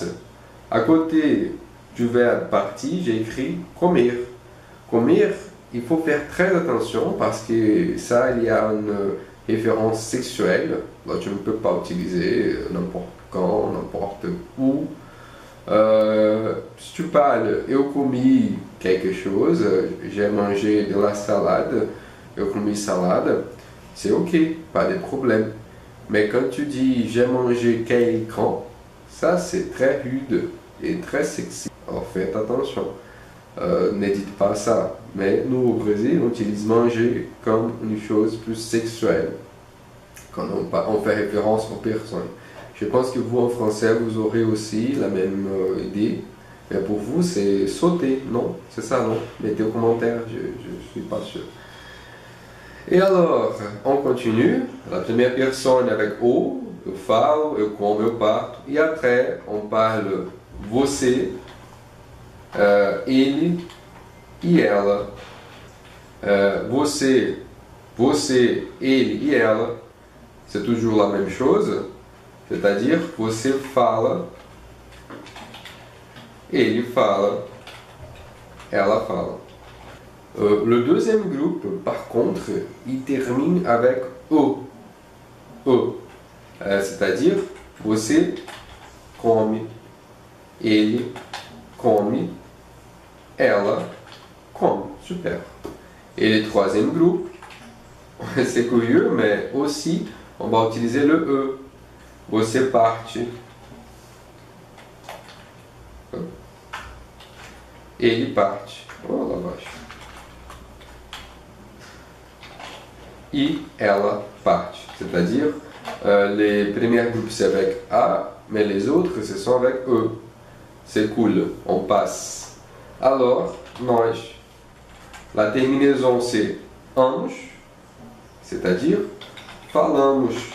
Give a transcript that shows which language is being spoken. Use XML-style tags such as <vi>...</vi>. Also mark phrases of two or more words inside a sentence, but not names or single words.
<fr>À côté du verbe partir, j'ai écrit comer. Comer, il faut faire très attention parce que ça, il y a une référence sexuelle. Là, tu ne peux pas utiliser n'importe quand, n'importe où. Si tu parles,</fr> <pt>eu comi</pt> <fr>quelque chose, j'ai mangé de la salade,</fr> <pt>eu comi</pt> <fr>salade, c'est ok, pas de problème. Mais quand tu dis j'ai mangé quelqu'un, ça c'est très rude et très sexy. Alors faites attention. Ne dites pas ça. Mais nous au Brésil, on utilise manger comme une chose plus sexuelle. Quand on fait référence aux personnes. Je pense que vous en français, vous aurez aussi la même idée. Mais pour vous, c'est sauter, non? C'est ça, non? Mettez au commentaire, je ne suis pas sûr. Et alors, on continue. La première personne avec O,</fr> <pt>eu falo, eu como, eu parto.</pt> <fr>Et après, on parle</fr> <pt>você, ele e ela. Você, ele e ela,</pt> <fr>c'est toujours la même chose, c'est-à-dire</fr> <pt>você fala, ele fala, ela fala.</pt> <fr>Le deuxième groupe, par contre, il termine avec o. C'est-à-dire</fr> <pt>você come, ele come, ela come.</pt> <fr>Super. Et le troisième groupe, c'est curieux, mais aussi on va utiliser le E.</fr> <pt>Você parte. Ele parte. Oh, lá abaixo. E ela parte.</pt> <fr>C'est-à-dire, les premiers groupes c'est avec A, mais les autres ce sont avec E. C'est cool, on passe. Alors, nós. La terminaison c'est amos, c'est-à-dire falamos.</fr>